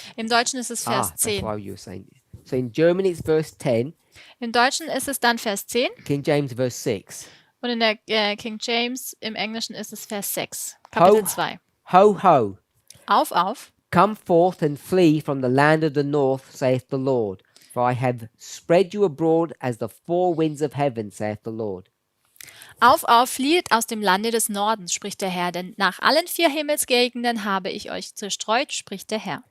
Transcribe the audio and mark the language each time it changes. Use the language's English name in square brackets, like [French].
[German] Im Deutschen ist es Vers [English] That's 10. why you were saying. So in German it's verse 10, [German] Im Deutschen ist es dann Vers 10 [English] King James verse 6. [German] und in der King James im Englischen ist es Vers 6. Kapitel 2. [English] Ho, ho, [German] Auf, [English] come forth and flee from the land of the north, saith the Lord. For I have spread you abroad as the four winds of heaven, saith the Lord. [German] auf, flieht aus dem Lande des Nordens, spricht der Herr, denn nach allen 4 Himmelsgegenden habe ich euch zerstreut, spricht der Herr.